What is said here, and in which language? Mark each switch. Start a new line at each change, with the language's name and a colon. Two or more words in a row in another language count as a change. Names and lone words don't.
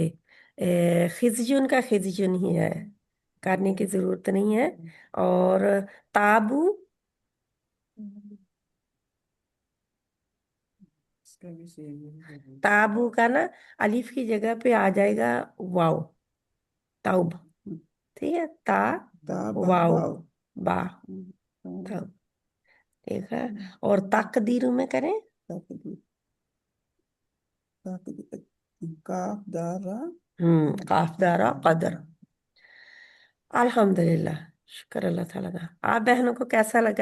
Urdu: خزیون کا خزیون ہی ہے، کرنے کی ضرورت نہیں ہے۔ اور تابو، اس کا بھی سیم ہے۔ تابو کا نا الف کی جگہ پہ آ جائے گا واو، توب، ٹھیک ہے، تا تا با واو واو۔ با، توب، ٹھیک ہے۔ اور تقدیر میں کریں، کاف دار را قاف دارا قدر۔ الحمدللہ، شکر اللہ تعالیٰ کا۔ آپ بہنوں کو کیسا لگا؟